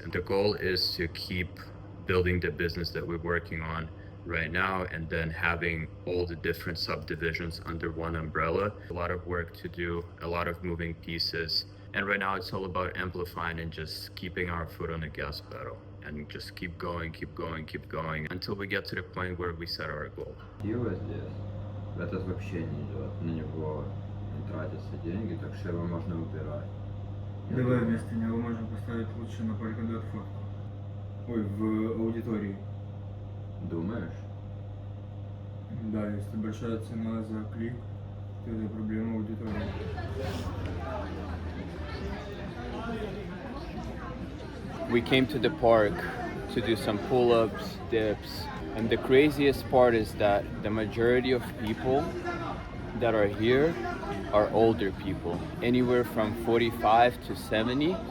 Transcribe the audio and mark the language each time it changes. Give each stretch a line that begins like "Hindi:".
English: And the goal is to keep building the business that we're working on right now and then having all the different subdivisions under one umbrella. A lot of work to do, a lot of moving pieces. And right now it's all about amplifying and just keeping our foot on the gas pedal. And just keep going until we get to the point where we set our goal.
Russian: Его здесь, этот вообще не идет, на него не тратятся деньги, так что его можно убирать. Давай вместо него можем поставить лучше на Polkadot фотку. Ой, в аудитории. Думаешь? Да, если большая цена за клик, то это проблема аудитории.
English: We came to the park to do some pull-ups, dips, and the craziest part is that the majority of people that are here are older people, anywhere from 45 to 70.